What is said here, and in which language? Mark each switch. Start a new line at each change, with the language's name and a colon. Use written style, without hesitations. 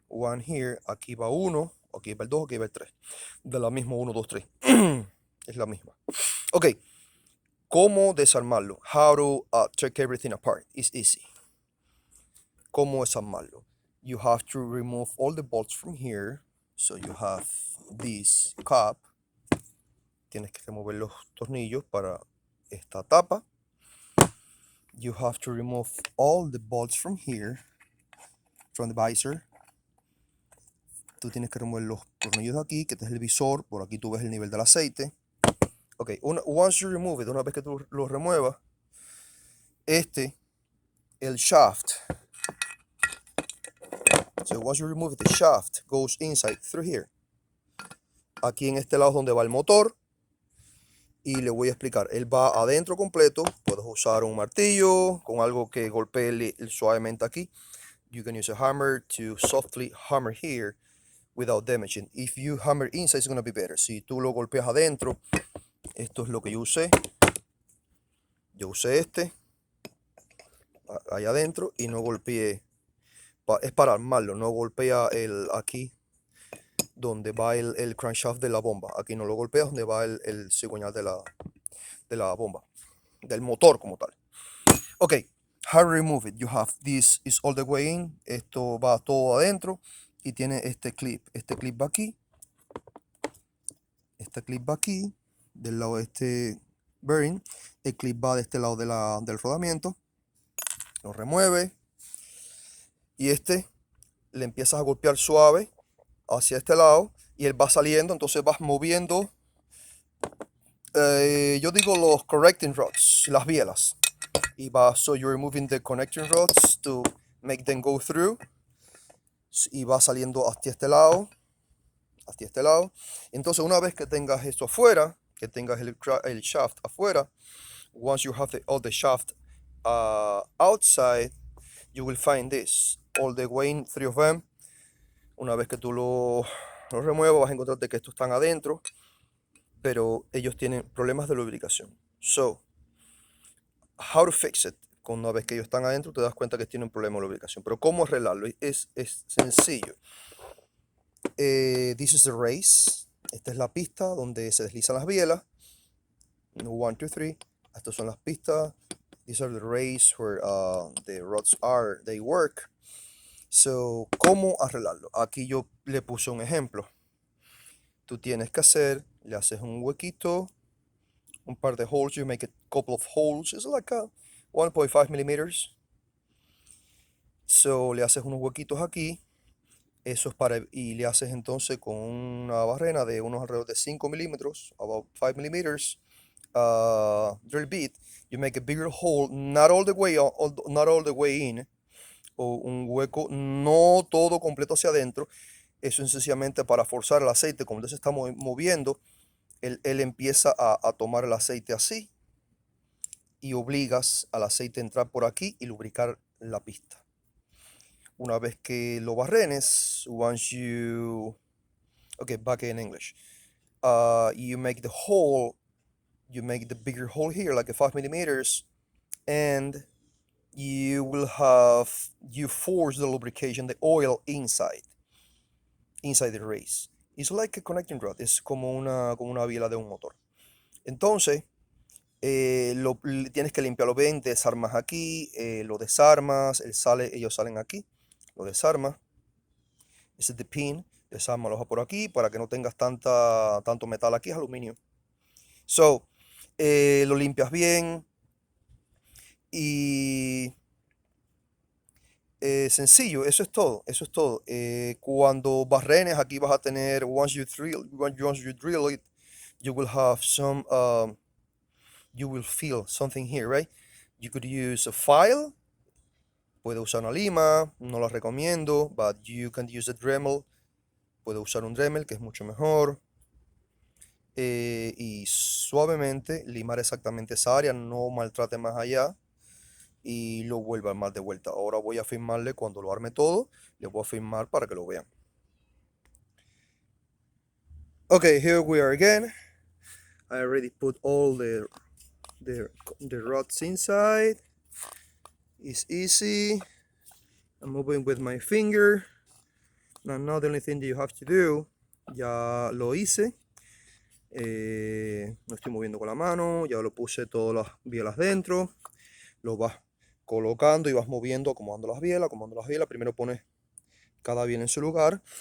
Spanish: 1 here. Aquí va 1. Aquí va el 2. Aquí va el 3. De la misma 1, 2, 3. Es la misma. Ok. ¿Cómo desarmarlo?
English: How to take everything apart. It's easy.
Spanish: ¿Cómo desarmarlo?
English: You have to remove all the bolts from here. So you have this cap.
Spanish: Tienes que remover los tornillos para esta tapa.
English: You have to remove all the bolts from here, from the visor.
Spanish: Tú tienes que remover los tornillos de aquí, que este es el visor. Por aquí tú ves el nivel del aceite.
English: Ok, once you remove it,
Spanish: una vez que tú lo remuevas, el shaft.
English: So once you remove it, the shaft goes inside through here.
Spanish: Aquí en este lado es donde va el motor. Y le voy a explicar. Él va adentro completo. Puedes usar un martillo con algo que golpee suavemente aquí.
English: You can use a hammer to softly hammer here without damaging. If you hammer inside, it's going to be better.
Spanish: Si tú lo golpeas adentro, esto es lo que yo usé. Yo usé ahí adentro y no golpeé. Es para armarlo, no golpea aquí donde va el crankshaft de la bomba. Aquí no lo golpea donde va el cigüeñal de la bomba, del motor como tal.
English: Ok, how to remove it? You have this is all the way in.
Spanish: Esto va todo adentro y tiene este clip. Este clip va aquí. Este clip va aquí, del lado de este bearing. El clip va de este lado del rodamiento. Lo remueve. Y le empiezas a golpear suave hacia este lado. Y él va saliendo, entonces vas moviendo. Yo digo los connecting rods, las bielas.
English: So you're removing the connecting rods to make them go through.
Spanish: Y va saliendo hacia este lado. Entonces una vez que tengas esto afuera, que tengas el shaft afuera,
English: once you have all the shaft outside, you will find this all the way in, 3 of them.
Spanish: Una vez que tú lo los remuevas, vas a encontrarte que estos están adentro, pero ellos tienen problemas de lubricación.
English: So, how to fix it?
Spanish: Una vez que ellos están adentro, te das cuenta que tienen un problema de lubricación. Pero ¿cómo arreglarlo? Es sencillo.
English: This is the race.
Spanish: Esta es la pista donde se deslizan las bielas. 1, 2, 3. Estas son las pistas.
English: These are the race where the rods are, they work.
Spanish: So, ¿cómo arreglarlo? Aquí yo le puse un ejemplo. Tú tienes que hacer, le haces un huequito, un par de holes.
English: You make a couple of holes. It's like a 1.5 millimeters.
Spanish: So, le haces unos huequitos aquí. Eso es para, y le haces entonces con una barrena de unos alrededor de 5 milímetros,
English: about 5 millimeters, drill bit. You make a bigger hole, not all the way in,
Spanish: o un hueco no todo completo hacia adentro. Eso es sencillamente para forzar el aceite. Como se está moviendo, él empieza a tomar el aceite así, y obligas al aceite a entrar por aquí y lubricar la pista. Una vez que lo barrenes,
English: once you, okay, back in English, you make the hole, you make the bigger hole here, like a 5 millimeters, and you force the lubrication, the oil inside the race. It's like a connecting rod,
Spanish: es como una biela de un motor. Entonces, tienes que limpiarlo bien, desarmas aquí, lo desarmas, ellos salen aquí, lo desarmas. Ese es the pin, desármalo por aquí para que no tengas tanto metal aquí, es aluminio. So, lo limpias bien y sencillo, eso es todo, cuando barrenes aquí vas a tener,
English: once you drill it, you will have some, you will feel something here, right? You could use a file,
Spanish: puede usar una lima, no la recomiendo,
English: but you can use a Dremel,
Spanish: puede usar un Dremel que es mucho mejor. Y suavemente limar exactamente esa área, no maltrate más allá y lo vuelva a armar de vuelta. Ahora voy a filmarle cuando lo arme todo, le voy a filmar para que lo vean.
English: Okay, here we are again. I already put all the rods inside. It's easy. I'm moving with my finger. Now the only thing that you have to do,
Spanish: ya lo hice. No estoy moviendo con la mano, ya lo puse todas las bielas dentro. Lo vas colocando y vas moviendo, acomodando las bielas. Primero pones cada biela en su lugar.